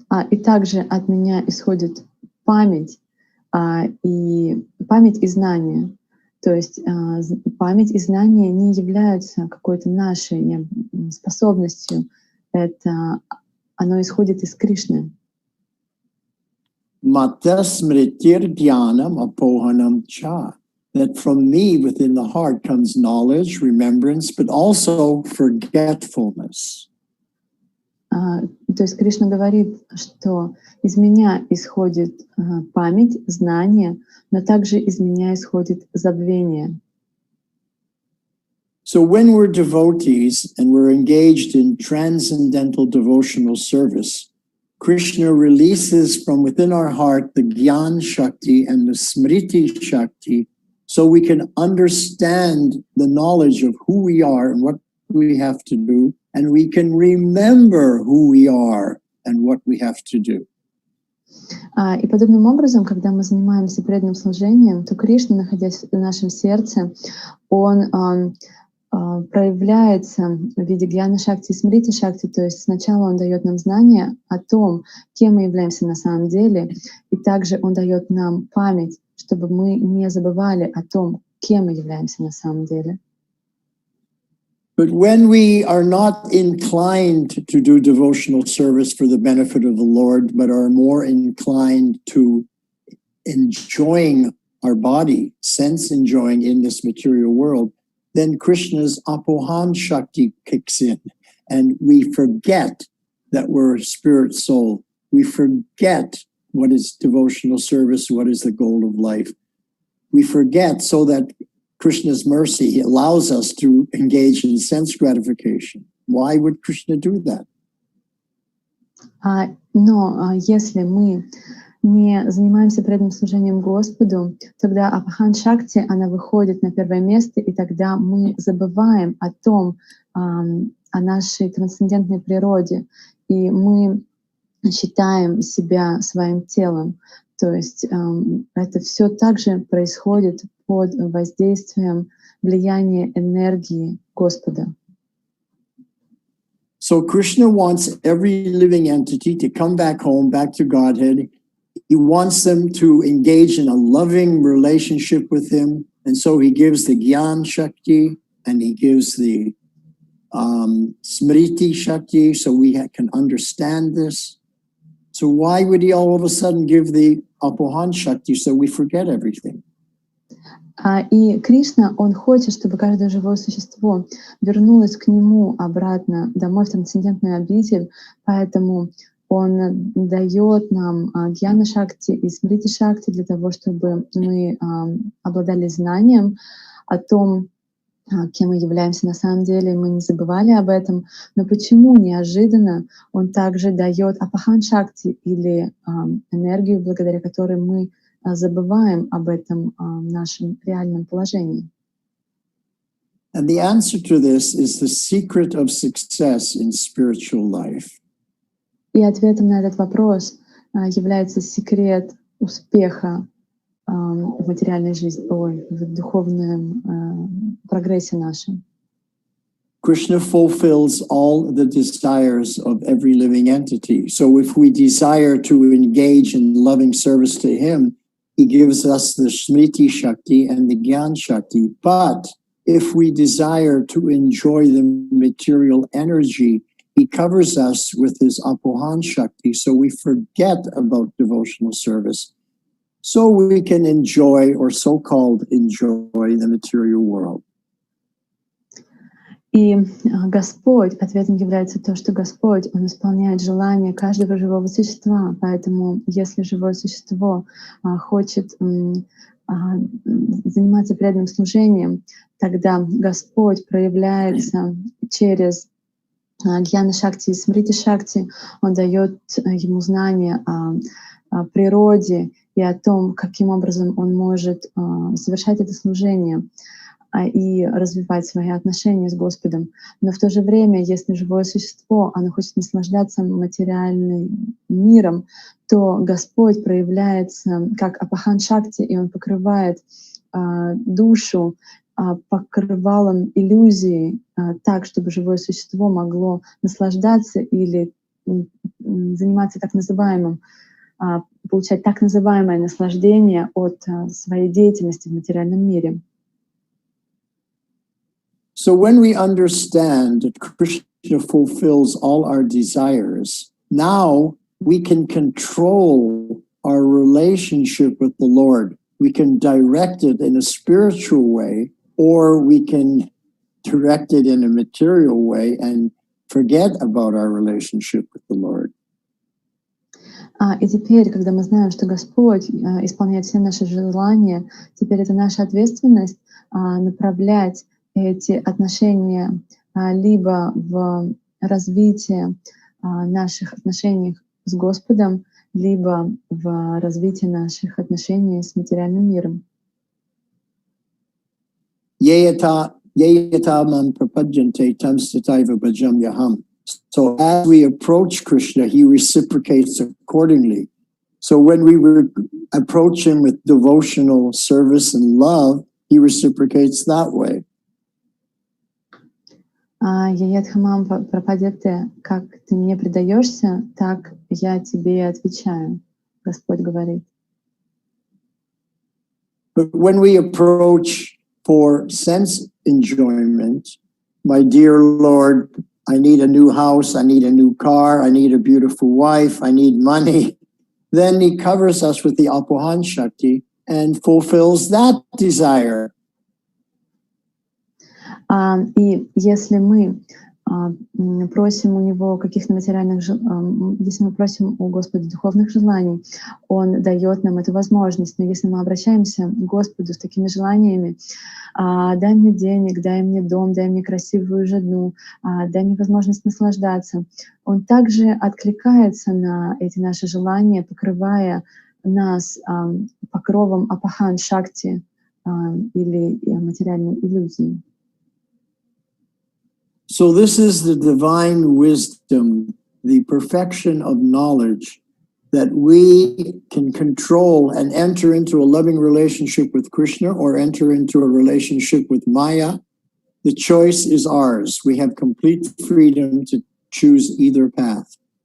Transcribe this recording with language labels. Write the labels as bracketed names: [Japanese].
[Russian] И также от меня исходит память, и память и знание. То есть память и знание не являются какой-то нашей способностью. Это оно исходит из Кришны. [Sanskrit] Mata smritir dhyanam apohanam cha. [English] That from me within the heart comes knowledge, remembrance, but also forgetfulness. [Russian] То есть Кришна говорит, что из меня исходит память, знание, но также из меня исходит забвение. [English] So when we're devotees and we're engaged in transcendental devotional service, Krishna releases from within our heart the Gyan Shakti and the Smriti Shakti so we can understand the knowledge of who we are and what we have to do, and we can remember who we are and what we have to do. [Russian] И подобным образом, когда мы занимаемся преданным служением, то Кришна, находясь в нашем сердце, он проявляется в виде гьяна шакти и смрити шакти, то есть сначала он дает нам знание о том, кем мы являемся на самом деле, и также он дает нам память, чтобы мы не забывали о том, кем мы являемся на самом деле. [English] But when we are not inclined to do devotional service for the benefit of the Lord, but are more inclined to enjoying our body, sense enjoying in this material world, then Krishna's Apohan Shakti kicks in, and we forget that we're a spirit soul. We forget what is devotional service, what is the goal of life. We forget so that Krishna's mercy allows us to engage in sense gratification. Why would Krishna do that? [Russian] Но если мы не занимаемся преданным служением Господу, тогда Апахан Шакти, она выходит на первое место, и тогда мы забываем о том, о нашей трансцендентной природе, и мы считаем себя своим телом. То есть это все также происходит под воздействием влияния энергии Господа. [English] So Krishna wants every living entity to come back home, back to Godhead. He wants them to engage in a loving relationship with him. And so he gives the Gyan Shakti and he gives the Smriti Shakti so we can understand this. So why would he all of a sudden give the Apohan Shakti so we forget everything? [Russian] И Кришна, он хочет, чтобы каждое живое существо вернулось к нему обратно домой в трансцендентную обитель, поэтому он дает нам Гьяна Шакти и Смрити Шакти для того, чтобы мы обладали знанием о том, кем мы являемся на самом деле, мы не забывали об этом. Но почему неожиданно он также дает Апахан Шакти или энергию, благодаря которой мы забываем об этом нашем реальном положении? [English] And the answer to this is the secret of success in spiritual life. [Russian] И ответом на этот вопрос является секрет успеха в материальной жизни, в духовном прогрессе нашем. [English] Krishna fulfills all the desires of every living entity. So if we desire to engage in loving service to him, he gives us the Smriti Shakti and the Gyan Shakti. But if we desire to enjoy the material energy, he covers us with his Apohan Shakti, so we forget about devotional service, so we can enjoy, or so-called enjoy, the material world. [Russian] И Господь, ответом является то, что Господь, Он исполняет желания каждого живого существа. Поэтому если живое существо хочет заниматься преданным служением, тогда Господь проявляется через Гьяна Шакти и Смрити Шакти. Он дает ему знания о природе и о том, каким образом он может совершать это служение и развивать свои отношения с Господом. Но в то же время, если живое существо, оно хочет наслаждаться материальным миром, то Господь проявляется как Апахан Шакти, и Он покрывает душу покрывалом иллюзии так, чтобы живое существо могло наслаждаться или заниматься так называемым, получать так называемое наслаждение от своей деятельности в материальном мире. [English] So when we understand that Krishna fulfills all our desires, now we can control our relationship with the Lord. We can direct it in a spiritual way, or we can direct it in a material way and forget about our relationship with the Lord. [Russian] И теперь, когда мы знаем, что Господь исполняет все наши желания, теперь это наша ответственность направлять эти отношения либо в развитие наших отношений с Господом, либо в развитие наших отношений с материальным миром. [Sanskrit] Yeyata man prapajante tam sataiva bhajam yaham. [English] So as we approach Krishna, he reciprocates accordingly. So when we approach him with devotional service and love, he reciprocates that way. [Sanskrit] Яядхамам прападете, [Russian] как ты мне предаешься, так я тебе отвечаю, Господь говорит. [English] But when we approach for sense enjoyment, my dear Lord, I need a new house, I need a new car, I need a beautiful wife, I need money, then he covers us with the Apohan Shakti and fulfills that desire. [Russian] И если мы просим у Него каких-то материальных, если мы просим у Господа духовных желаний, Он дает нам эту возможность. Но если мы обращаемся к Господу с такими желаниями: дай мне денег, дай мне дом, дай мне красивую жену, дай мне возможность наслаждаться, Он также откликается на эти наши желания, покрывая нас покровом апахан шакти или материальной иллюзии. [English] So this is the divine wisdom, the perfection of knowledge, that we can control and enter into a loving relationship with Krishna or enter into a relationship with Maya. The choice is ours. We have complete freedom to choose either path.